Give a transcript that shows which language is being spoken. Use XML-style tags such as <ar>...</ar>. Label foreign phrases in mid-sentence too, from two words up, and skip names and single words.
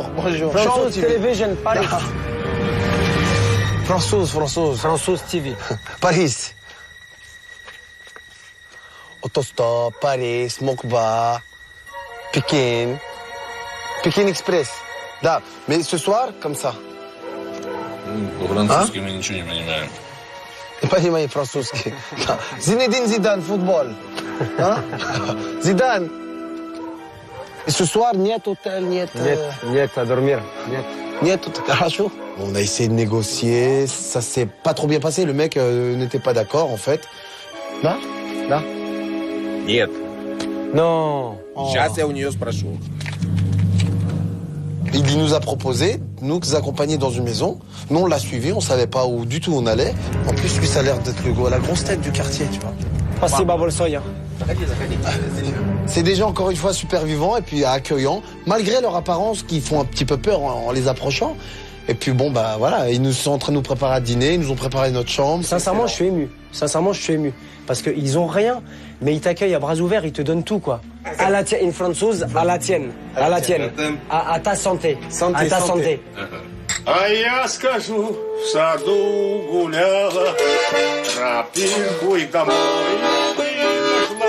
<fr>France Television, Paris. François TV. Paris. Autostop, Paris, Mokba, Pékin. Pékin Express. Да, mais ce soir, comme ça.</fr> <ru>По-французски мы ничего не понимаем. Не понимаю французский. Зинедин Зидан, футбол. Зидан.</ru> <fr>Et ce soir,</fr> <ru>нет hôtel, нет... Нет,</ru> <fr>à dormir.</fr> <ru>Нет, хорошо.</ru> <fr>On a essayé de négocier, ça s'est pas trop bien passé. Le mec n'était pas d'accord, en fait.</fr> <ru>Да? Нет.</ru> <fr>Non.</fr> <ru>Сейчас я у нее спрошу.</ru> <fr>Il nous a proposé, nous accompagner dans une maison. Nous, on l'a suivi, on savait pas où du tout on allait. En plus, lui, ça a l'air d'être la grosse tête du quartier, tu vois.</fr> <ru>Спасибо большое.</ru> <fr>C'est des gens, encore une fois, super vivants et puis accueillants, malgré leur apparence qui font un petit peu peur en les approchant. Et puis bon, bah voilà, ils nous sont en train de nous préparer à dîner, ils nous ont préparé notre chambre. Sincèrement, je suis ému. Parce qu'ils ont rien, mais ils t'accueillent à bras ouverts, ils te donnent tout, quoi. À la tienne, une française, à la tienne. À ta santé. À ta santé.</fr> <ru>А я скажу, в саду гуляла, тропинку и домой пришла.</ru>